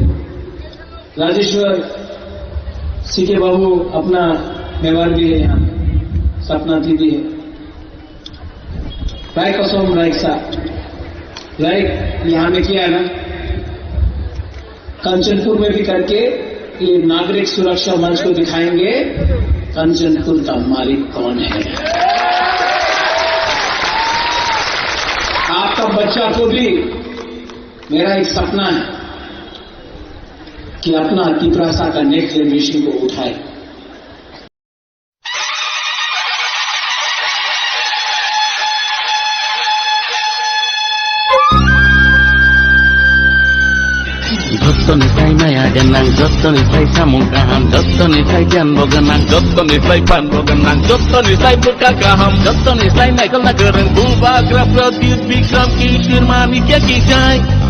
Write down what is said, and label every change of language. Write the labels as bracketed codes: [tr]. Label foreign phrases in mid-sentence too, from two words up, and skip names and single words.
[hi] राजेश्वर सीके बाबू अपना मेवाड़ भी है, यहाँ सपना दीदी है, राय कसम राय साहब राय यहां में किया है ना, कंचनपुर में भी करके ये नागरिक सुरक्षा मंच को दिखाएंगे कंचनपुर का मालिक कौन है। आपका बच्चा को भी मेरा एक सपना है कि अपना तिपरासा का [en] next generation [hi] को उठाए। [trp] Jottonisai maya genang, jottonisai samung kaham, jottonisai janbo genang, jottonisai panbo genang, jottonisai buka kaham, jottonisai naikal nagereng, bubagra pradyut bikram kishir manikya kijai.